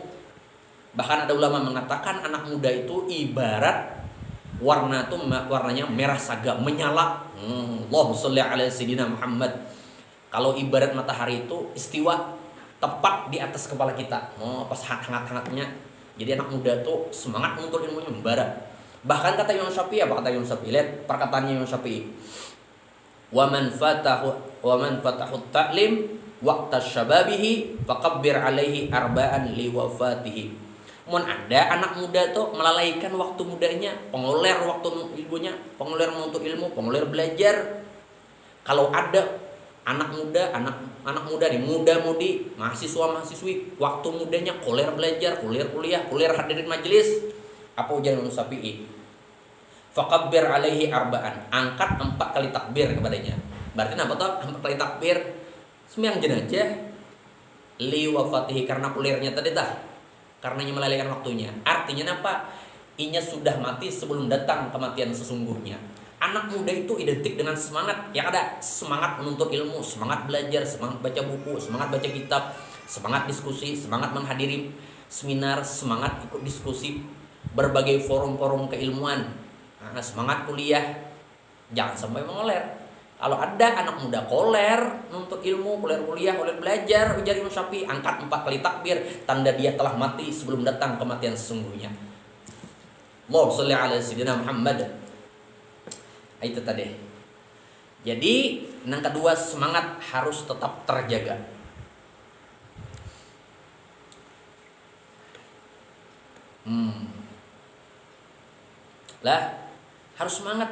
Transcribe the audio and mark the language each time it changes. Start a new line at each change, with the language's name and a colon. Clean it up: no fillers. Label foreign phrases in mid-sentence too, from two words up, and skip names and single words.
Indonesian: Bahkan ada ulama mengatakan anak muda itu ibarat warnanya merah saga menyala.
Arabic: اللهم صل على سيدنا محمد.
Indonesian: Kalau ibarat matahari itu istiwa tepat di atas kepala kita. Pas hangat-hangatnya. Jadi anak muda tuh semangat menuntut ilmunya membara. Bahkan kata Imam Syafi'i, apa kata Imam Syafi'i? Lihat perkataannya Imam Syafi'i.
Arabic: ومن فاته تعليم وقت شبابه فكبر عليه أربعا لوفاته.
Indonesian: Mun ada anak muda tuh melalaikan waktu mudanya, pengoler waktu ilmunya, pengoler menuntut ilmu, pengoler belajar. Kalau ada anak muda nih, muda-mudi, mahasiswa-mahasiswi, waktu mudanya koler belajar, koler kuliah, koler hadirin majelis, apa ujar Imam Syafi'i?
Arabic: فكبر عليه أربعا,
Indonesian: angkat 4 kali takbir kepadanya. Berarti apa tuh? 4 kali takbir sembahyang jenazah
Arabic: لوفاته,
Indonesian: karena kulirnya tadi tah. Karena ia melalaikan waktunya. Artinya apa? Inya sudah mati sebelum datang kematian sesungguhnya. Anak muda itu identik dengan semangat. Ya ada semangat menuntut ilmu, semangat belajar, semangat baca buku, semangat baca kitab, semangat diskusi, semangat menghadiri seminar, semangat ikut diskusi berbagai forum-forum keilmuan. Nah, semangat kuliah. Jangan sampai mengoler. Kalau ada anak muda koler nuntut ilmu, koler kuliah, koler belajar, ujar Imam Syafi'i, angkat 4 kali takbir, tanda dia telah mati sebelum datang kematian sesungguhnya.
Arabic: اللهم صل على سيدنا محمد.
Indonesian: Itu tadi. Jadi, yang kedua semangat harus tetap terjaga. Lah, harus semangat.